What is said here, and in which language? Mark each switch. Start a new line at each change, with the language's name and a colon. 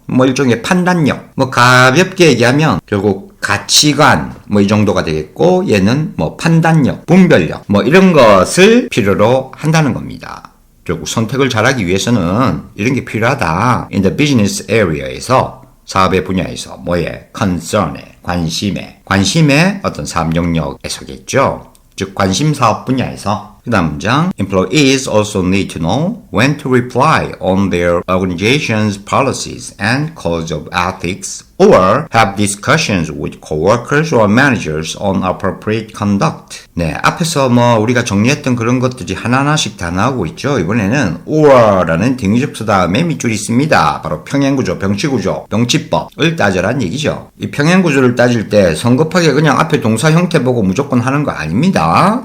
Korean: 일종의 판단력, 가볍게 얘기하면 결국 가치관, 이 정도가 되겠고, 얘는 판단력, 분별력, 이런 것을 필요로 한다는 겁니다. 결국 선택을 잘하기 위해서는 이런 게 필요하다.
English: In the business area
Korean: 에서 사업의 분야에서 concern에 관심의 어떤 사업 영역에서겠죠. 즉 관심 사업 분야에서.
English: 그 다음 문장 Employees also need to know when to reply on their organization's policies and codes of ethics or have discussions with coworkers or managers on appropriate conduct.
Korean: 네, 앞에서 우리가 정리했던 그런 것들이 하나하나씩 다 나오고 있죠. 이번에는 or라는 등위접수 다음에 밑줄이 있습니다. 바로 평행구조, 병치구조, 병치법을 따져란 얘기죠. 이 평행구조를 따질 때 성급하게 그냥 앞에 동사 형태 보고 무조건 하는 거 아닙니다.